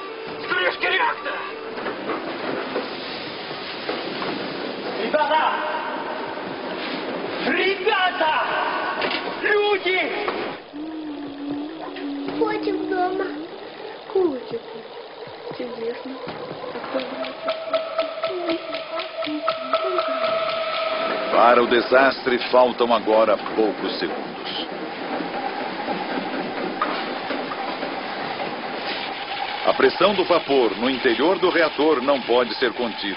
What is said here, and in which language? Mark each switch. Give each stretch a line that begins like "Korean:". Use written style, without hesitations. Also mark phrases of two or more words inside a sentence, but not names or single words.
Russian: Крышки реактора! Ребята! Ребята! Люди! Котик дома. Котик. Чудесно.
Portuguese: Para o desastre, faltam agora poucos segundos. A pressão do vapor no interior do reator não pode ser contida.